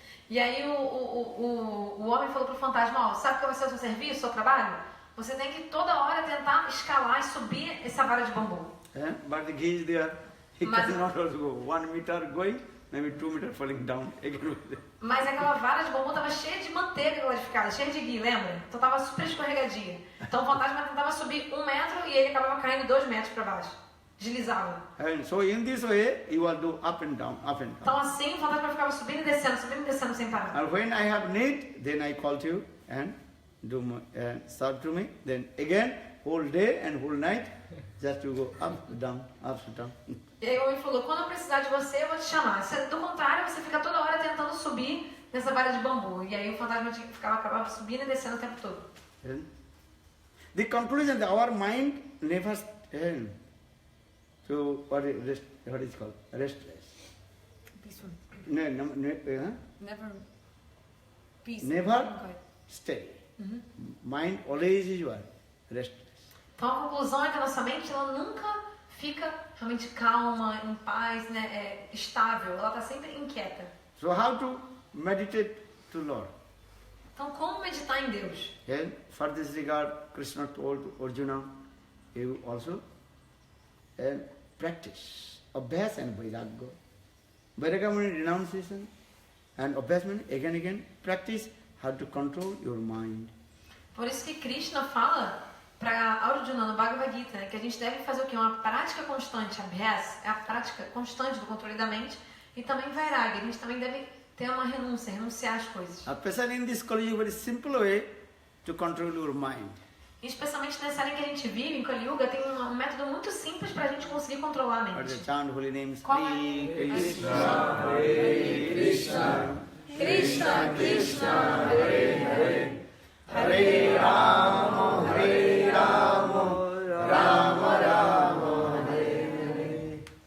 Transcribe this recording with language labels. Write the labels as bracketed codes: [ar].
[pt] E aí o homem falou pro fantasma, ó, sabe qual vai ser o seu serviço, o seu trabalho? Você tem que toda hora tentar escalar e subir essa vara de bambu. [en] But the ghee is there. He [pt] Mas- [en] cannot also go. 1 meter going, maybe 2 meters falling down. Again. [pt] Mas aquela vara de bambu tava cheia de manteiga clarificada, cheia de ghee, lembra? Então tava super escorregadia. Então o fantasma tentava subir 1 metro e ele acabava caindo 2 metros para baixo. Deslizava. [en] And so in this way, you will do up and down, up and down. [pt] Então assim o fantasma ficava subindo e descendo sem parar. [en] And when I have need, then I call to you and do serve to me. Then again, whole day and whole night, just to go up, down, up, down. [pt] E aí o homem falou, quando eu precisar de você, eu vou te chamar. Do contrário, você fica toda hora tentando subir nessa vara de bambu. E aí o fantasma acabava subindo e descendo o tempo todo. [en] The conclusion that our mind never to what is called restless. Peaceful. Never Peace. stay. Mind always is what? Restless. [pt] Então a conclusão é que a nossa mente ela nunca fica realmente calma, em paz, né, estável. Ela está sempre inquieta. [en] So how to meditate to Lord? [pt] Então como meditar em Deus? [en] And for this regard, Krishna told Arjuna, you also practice Abhyas and Vairagya. Vairagya means renunciation, and Abhyas means again practice how to control your mind. [pt] Por isso que Krishna fala para Arjuna no Bhagavad Gita, né, que a gente deve fazer o quê? Uma prática constante. Abhyas é a prática constante do controle da mente. E também Vairagya. A gente também deve ter uma renúncia, renunciar às coisas. [en] Especially in this Kali Yuga, very simple way to control your mind. [pt] E especialmente nessa área em que a gente vive, em Kali Yuga, tem um método muito simples para a gente conseguir controlar a [en] What is [pt] mente. [en] the chant holy names? [pt] Qual é? [sa] Hare Krishna, Hare Krishna, Krishna, Krishna, Hare Hare, Hare Rama, Hare Rama, Rama Rama, Hare Hare.